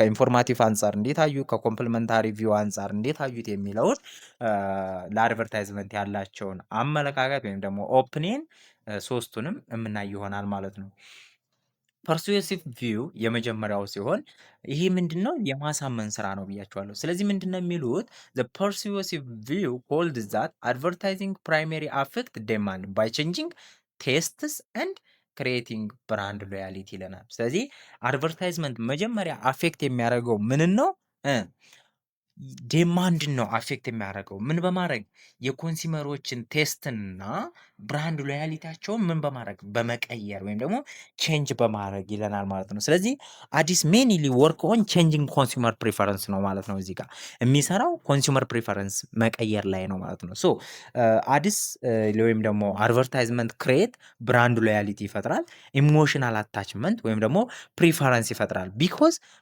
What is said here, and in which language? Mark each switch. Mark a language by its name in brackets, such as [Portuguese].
[Amharic] ከኢንፎርማቲቭ አንጻር እንዴት አዩት? ከኮምፕሊመንታሪ ቪው አንጻር እንዴት አዩት? የሚለውን ለአድቨርታይዝመንት ያላቸውን አመለካከት ወይም ደግሞ ኦፒኒየን ሶስቱንም የምናይ ይሆናል ማለት ነው። ፐርሱዌሲቭ ቪው የመጀመሪያው ሲሆን ይሄ ምንድነው? የማሳመን ስራ ነው ብያቸዋለሁ። ስለዚህ ምንድነው የሚሉት? [English] the persuasive view holds that advertising primarily affect demand by changing tastes and creating brand loyalty [Amharic] ይለናል። ስለዚህ አድቨርታይዝመንት መጀመሪያ አፌክት የሚያደርገው ምንን ነው? ዴማንድን ነው አፌክት የሚያደርገው ምን በማድረግ የኮንሱመሮችን ቴስትና ብራንድ ሎያሊቲያቸውን ምን በማድረግ በመቀየር ወይም ደግሞ ቼንጅ በማድረግ ይለናል ማለት ነው። ስለዚህ [English] አዲስ ሜንሊ ወርክ ኦን ቼንጂንግ ኮንሱመር ፕሪፈረንስ [Amharic] ነው ማለት ነው። እዚህ ጋር የሚሰራው ኮንሱመር ፕሪፈረንስ መቀየር ላይ ነው ማለት ነው። ሶ አዲስ ወይም ደግሞ አድቨርታይዝመንት ክሬት ብራንድ ሎያሊቲ ይፈጥራል፣ ኢሞሽናል አታችመንት ወይም ደግሞ ፕሪፈረንስ ይፈጥራል። ቢኮዝ